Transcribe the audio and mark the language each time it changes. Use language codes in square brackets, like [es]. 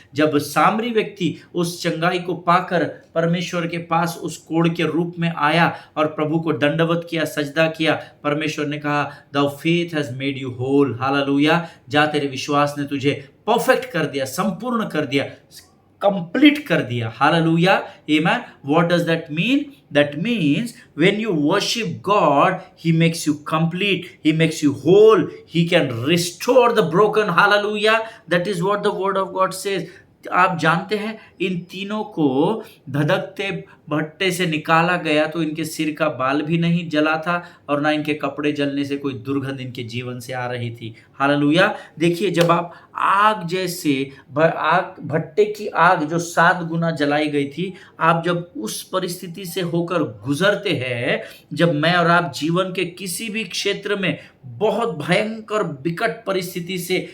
[hi] जब सामरी व्यक्ति उस चंगाई को पाकर परमेश्वर के पास उस कोढ़ के रूप में आया और प्रभु को दंडवत किया, सजदा किया, परमेश्वर ने कहा, [en] Thou faith has made you whole, [hi] hallelujah. जा, तेरे विश्वास ने तुझे परफेक्ट कर दिया, संपूर्ण कर दिया, कंप्लीट कर दिया। [en] Hallelujah, amen. What does that mean? That means when you worship God, He makes you complete, He makes you whole, He can restore the broken. Hallelujah. That is what the word of God says. [hi] आप जानते हैं, इन तीनों को धधकते भट्टे से निकाला गया तो इनके सिर का बाल भी नहीं जला था और ना इनके कपड़े जलने से कोई दुर्गंध इनके जीवन से आ रही थी। हालेलुया। देखिए, जब आप आग जैसे भट्टे की आग जो 7 गुना जलाई गई थी, आप जब उस परिस्थिति से होकर गुजरते हैं, जब मैं और आप जीवन के किसी भी क्षेत्र में बहुत भयंकर विकट परिस्थिति से